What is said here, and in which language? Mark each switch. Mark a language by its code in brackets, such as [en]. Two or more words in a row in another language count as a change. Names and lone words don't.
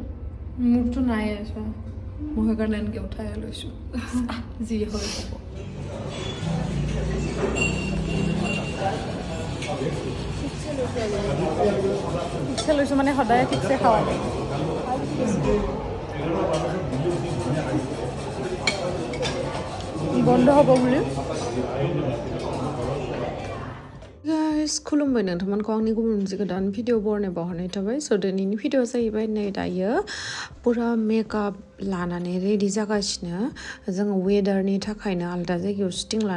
[as] মোৰতো নাই আছে মই সেইকাৰণে এনেকৈ উঠাই লৈছোঁ যি হয় হ'ব ঠিকছে লৈছোঁ মানে সদায় ঠিকছে খাওঁ বন্ধ হ'ব বুলি Guys, [brx] खुलुमबाय नोंथांमोनखौ आंनि गुबुन मोनसे गोदान भिडिअ बरनाय बावहरनाय थाबाय स' दिनैनि भिडिअ जाहैबाय नै दायो पुरा मेकआप लानानै रेडि जागासिनो जोङो वेदारनि थाखायनो आलदा जायगायाव शुटिं लानो